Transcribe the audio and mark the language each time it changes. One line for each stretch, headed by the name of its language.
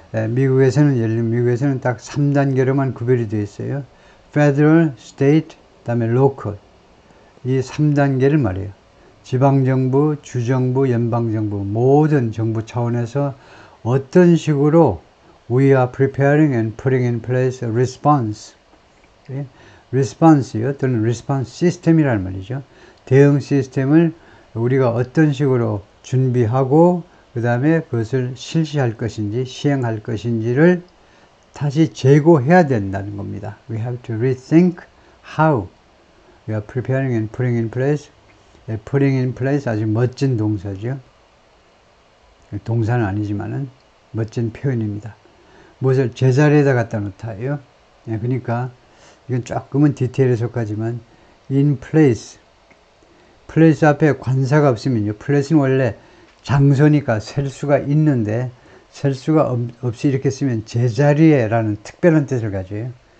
Korean: 미국에서는 예를 들면 미국에서는 딱 3단계로만 구별이 되어 있어요.
English: Federal, State, 그다음에 Local.
Korean: 이 3단계를 말해요. 지방정부, 주정부, 연방정부, 모든 정부 차원에서 어떤 식으로
English: we are preparing and putting in place a response.
Korean: response요, 또는 response system이라는 말이죠. 대응 시스템을 우리가 어떤 식으로 준비하고 그 다음에 그것을 실시할 것인지 시행할 것인지를 다시 재고해야 된다는 겁니다.
English: We have to rethink how we are preparing and putting in place.
Korean: putting in place 아주 멋진 동사죠. 동사는 아니지만은 멋진 표현입니다. 무엇을 제자리에다 갖다 놓다요. 예, 그러니까 이건 조금은 디테일에 속하지만 in place. place 앞에 관사가 없으면요. place는 원래 장소니까 셀 수가 있는데 셀 수가 없이 이렇게 쓰면 제자리에 라는 특별한 뜻을 가져요.